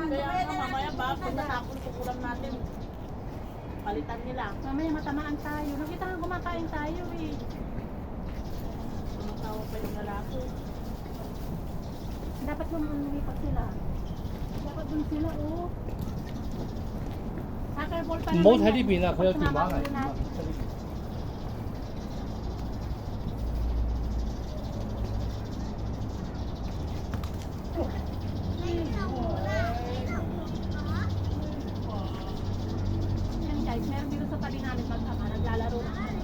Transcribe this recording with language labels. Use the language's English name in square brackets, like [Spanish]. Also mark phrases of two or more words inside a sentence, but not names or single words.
[Filipino] Kaya nga mamaya ba, pag natapon sa ulam natin, palitan nila. Mamaya matamaan tayo. Nakita nga kumakain tayo, eh. Tumatawa pa yung lalaki. Dapat yung lumipat sila. Dapat dun sila, oh. [English] Soccer ball [Filipino] pa naman [Cantonese] 冇睇 [Filipino] yan. [Cantonese] 呢邊啊，佢有電話 [Filipino] Sumama [Cantonese] 嚟 [Filipino] ulo natin. Yan guys, meron dito sa tabi namin mag-ama, naglalaro ng ano.